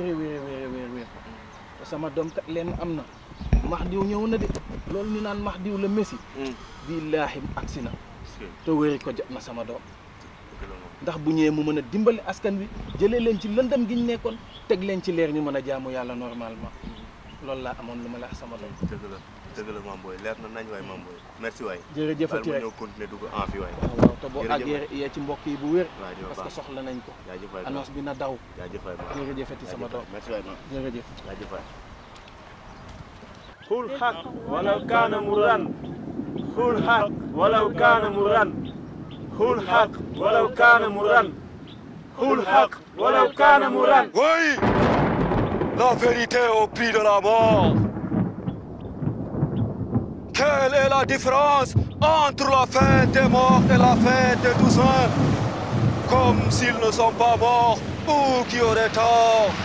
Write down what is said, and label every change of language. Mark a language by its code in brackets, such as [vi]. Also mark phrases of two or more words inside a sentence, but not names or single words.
[wo] te sama doom kat leen am na Mahdi ñëw na de loolu ñu naan Mahdi la Messi billaahi agsi na te wéeri ko jot na sama doom ndax bu ñëwee mu mën a dimbali askan wi jëlee leen ci lëndëm gi ñu nekkoon teg leen ci leer ñu mën a jaamu yàlla normalement loolu laa amoon lu ma la wax sama doom. dëgg la Mame Boye leer na nañ waay Mame Boye merci waay. jërëjëfati rek ñëw continuer dugg en fi waay. waaw te boo àggee yee ci mbokk yi bu wér. [fr] parce que [wo] soxla nañ ko. jaajëf waay annonce bi na daw. jaajëf waay jërëjëfati sama doom. merci waay jërëjëf. jaajëf waay. [ar] قل حق ولو كان مرا قل حق ولو كان مرا قل حق ولو كان مرا قل حق ولو كان مرا. [fr] Oui, la vérité au prix de la mort. Quelle est la différence entre la fête des morts et la fête des Toussaint? Comme s'ils ne sont pas morts ou qui auraient tort.